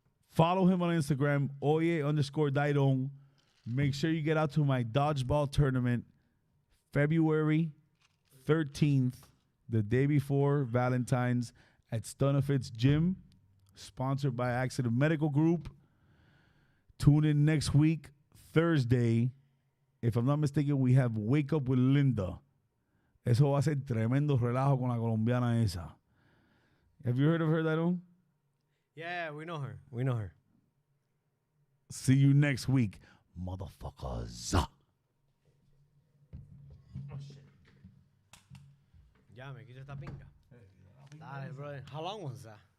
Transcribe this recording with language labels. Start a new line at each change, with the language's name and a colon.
English: Follow him on Instagram, Oye _ Dairon. Make sure you get out to my dodgeball tournament February 13th, the day before Valentine's at Stunafit's Gym, sponsored by Accident Medical Group. Tune in next week, Thursday. If I'm not mistaken, we have Wake Up with Linda.
Spanish: Eso va a ser tremendo relajo con la colombiana esa.
English: Have you heard of her, Dairon? Yeah, we know her. See you next week, motherfuckers. Oh, shit.
Spanish: Ya, me quito esta pinga. Dale, brother.
English: How long was that?